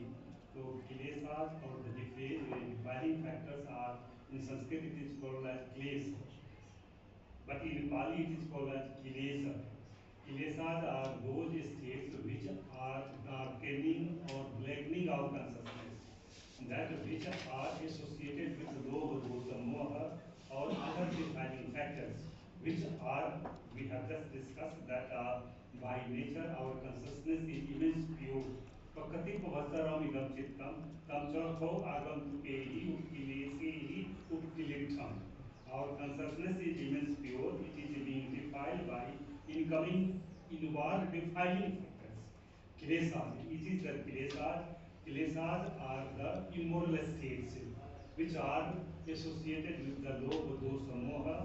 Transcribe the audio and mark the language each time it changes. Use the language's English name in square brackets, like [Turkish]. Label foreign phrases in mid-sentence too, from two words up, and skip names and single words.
[English] So kilesas or the defining factors are in Sanskrit it is called as klesa, but in Pali it is called as kilesa. Kilesas are those states which are darkening or blackening our consciousness, that which are associated with lobha, dosa, moha or other defining factors, which are, we have just discussed that by nature our consciousness is immense pure. [Pali] Pakati pavasaram idam chittam tam chakho agantukehi utkilesehi utkilektham. [English] Our consciousness is immense pure. It is being defiled by incoming inward defiling factors. Kilesas. It is the kilesas. Kilesas are the immoral states which are associated with the Lobha, Dosa, Moha.